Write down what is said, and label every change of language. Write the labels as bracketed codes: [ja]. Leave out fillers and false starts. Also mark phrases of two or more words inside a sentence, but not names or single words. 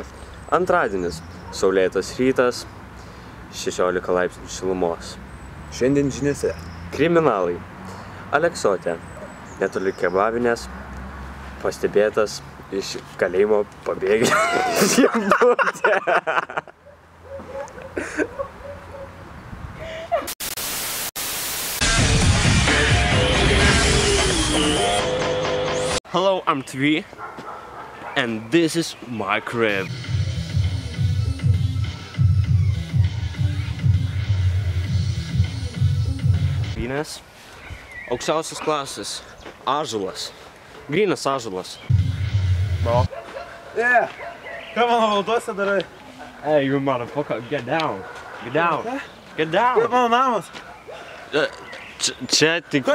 [lt] Antradienis, saulėtas rytas, 16 laipsnių šilumos. Šiandien žiniose. Kriminalai. Aleksotė, netoli kebabinės, pastebėtas iš kalėjimo pabėgėlis Žibutė. [en] Hello, I'm Tvi, and this is my crib. [lt] Vynas, aukščiausios klasės, ąžuolas, grynas ąžuolas. [en] No. Yeah. [lt] Ką mano valdose darai? [en] Hey, you motherfucker, get down, get down, get down. [lt] Kaip mano namas? Čia tik...